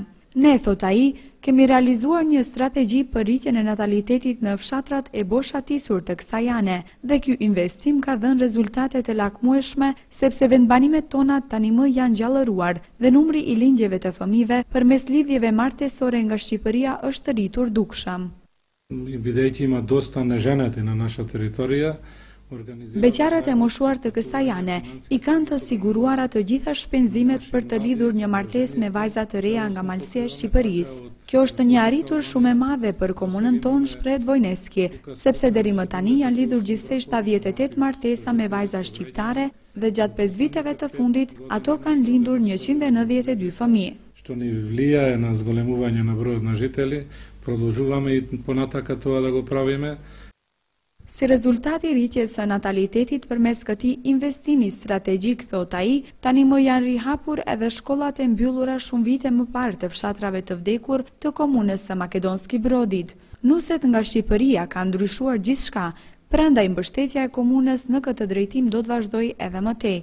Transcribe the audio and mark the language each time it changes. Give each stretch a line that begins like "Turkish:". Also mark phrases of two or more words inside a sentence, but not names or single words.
Albanian: Ne, thot ai, kemi realizuar një strategji për rritjen e natalitetit në fshatrat e boshatisur të kësaj ane dhe ky investim ka dhënë rezultate të lakmueshme sepse vendbanimet tona tani më janë gjallëruar dhe numri i lindjeve të fëmijëve përmes lidhjeve martesore nga Shqipëria është rritur dukshëm.
Macedonian: Бидејќи има доста на жените на наша територија,
Albanian: beqarët e moshuar të kësaj ane i kanë të siguruara të gjitha shpenzimet për të lidhur një martesë me vajza të reja nga malësia e Shqipërisë. Kjo është një arritur shumë e madhe për komunën tonë, shpreh Vojneski, sepse deri më tani janë lidhur gjithsej 78 martesa me vajza shqiptare dhe gjatë 5 viteve të fundit ato kanë lindur 192 fëmijë.
Macedonian: Што ни влијае на зголемување на бројот на жители, продолжуваме и понатака тоа да го правиме.
Albanian: Si rezultati rritjes së natalitetit përmes këtij investimi strategjik, thot ai, tani më janë rihapur edhe shkollat e mbyllura shumë vite më parë të fshatrave të vdekur të komunës së Makedonski Brodit. Nuset nga Shqipëria kanë ndryshuar gjithçka, prandaj mbështetja e komunës në këtë drejtim do të vazhdojë edhe më tej.